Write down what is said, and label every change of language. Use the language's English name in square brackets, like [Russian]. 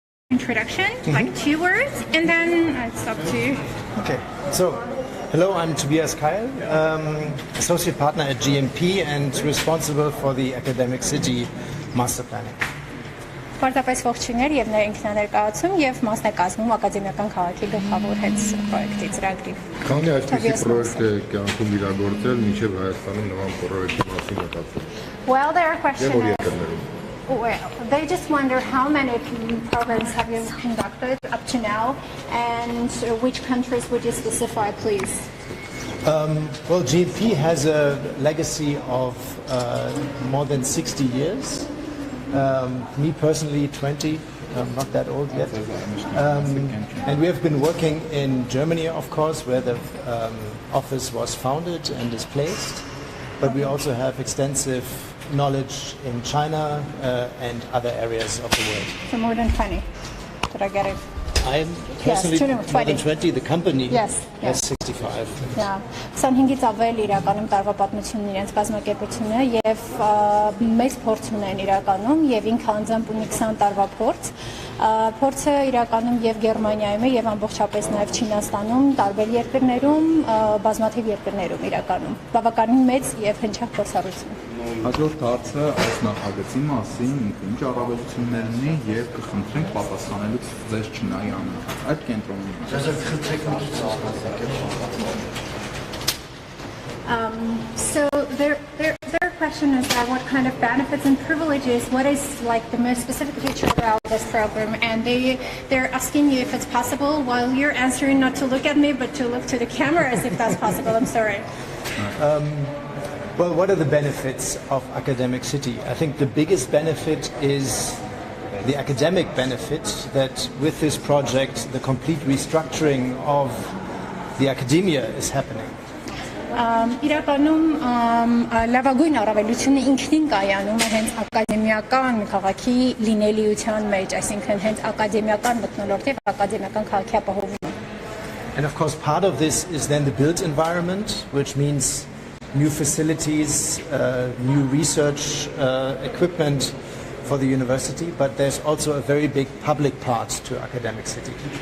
[English] introduction, like 2 words, and then it's up to you. Okay, so hello, I'm Tobias Keil, associate partner at GMP and responsible for the Academic City Master Planning. [Armenian] Պարզապես ողջույններ եւ ինքնաներկայացում եւ մասնակազմում ակադեմիական քաղաքի գլխավոր պրոյեկտի ծրագրի։ Քանի այսպիսի պրոյեկտ է կյանքում իրագործել մինչեւ Հայաստանում նման պրոյեկտի մասին մտածել։ [English] Well, there are questions. Well, they just wonder how many programs have you conducted up to now, and which countries would you specify, please? Well, GMP has a legacy of more than 60 years. Me personally, 20. I'm not that old yet. And we have been working in Germany, of course, where the office was founded and is placed. But we also have extensive knowledge in China and other areas of the world. So more than 20. Did I get it? I'm personally more than 20. The company has 65. Yeah. [Armenian] 25-ից ավել իրականում տարվա պատմությունն իրենց կազմակերպությունը եւ մեծ փորձ ունեն իրականում եւ ինքը անձամբ ունի 20 տարվա փորձ։ Փորձը իրականում եւ Գերմանիայում է եւ ամբողջապես նաեւ Չինաստանում, տարբեր երկրներում, բազմաթիվ երկրներում իրականում։ Բավականին մեծ եւ հնչեղ փորձառություն։ Հաջորդ հարցը այս նախագծի մասին ինչ առավելություններն ունի եւ կխնդրենք պատասխանելուց ձեզ չնայի անընդհատ այդ կենտրոնում։ [English] So their question is that what kind of benefits and privileges, what is like the most specific feature about this program, and they're asking you if it's possible while you're answering not to look at me but to look to the cameras if that's possible. I'm sorry. Well, what are the benefits of Academic City? I think the biggest benefit is the academic benefit that with this project the complete restructuring of the academia is happening. [Armenian] Իրականում լավագույն առավելությունը ինքնին կայանում է հենց ակադեմիական քաղաքի լինելիության մեջ, այսինքն հենց ակադեմիական մթնոլորտի եւ ակադեմիական քաղաքի ապահովումը։ [English] And of course part of this is then the built environment, which means new facilities, new research equipment for the university, but there's also a very big public part to Academic City.